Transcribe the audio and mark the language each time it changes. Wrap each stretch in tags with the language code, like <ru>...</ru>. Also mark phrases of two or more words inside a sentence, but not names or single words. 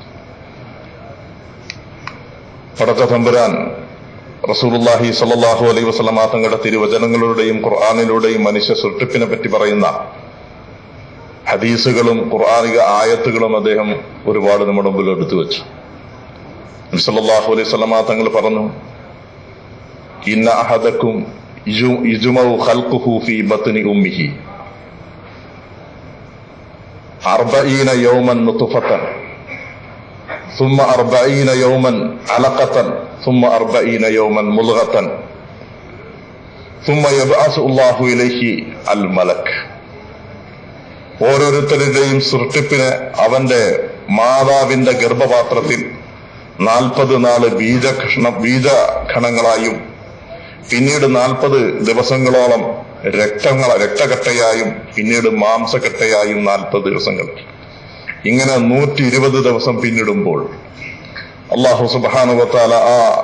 <ml>പടച്ച തമ്പുരാൻ റസൂലുള്ളാഹി</ml> <ar>صلى الله عليه وسلم</ar> <ml>തങ്ങളുടെ തിരുവചനങ്ങളിലൂടെയും ഖുർആനിലൂടെയും മനുഷ്യ സൃഷ്ടിപ്പിനെ പറ്റി പറയുന്ന ഹദീസുകളും ഖുർആനിക ആയത്തുകളും അദ്ദേഹം ഒരുപാട് നമ്മുടെ മുമ്പിൽ എടുത്തു വെച്ചു.</ml> <ar>നബി صلى الله عليه وسلم</ar> <ml>തങ്ങൾ പറഞ്ഞു,</ml> <ar>إن أحدكم يجمع خلقه في بطن أمه 40 يوما نطفة ثم 40 يوما علقة ثم 40 يوما مضغة ثم يبعث الله إليه الملك.</ar> <ml>ഓരോരുത്തരുടെയും സൃഷ്ടിപ്പിനെ അവന്റെ മാതാവിന്റെ ഗർഭപാത്രത്തിൽ 40 നാള് ബീജഖണങ്ങളായും പിന്നീട് 40 ദിവസങ്ങളോളം രക്തകട്ടയായും പിന്നീട് മാംസകട്ടയായും 40 ദിവസങ്ങൾ, ഇങ്ങനെ 120 ദിവസം പിന്നിടുമ്പോൾ അല്ലാഹു</ml> <ar>سبحانه وتعالى</ar> <ml>ആ</ml>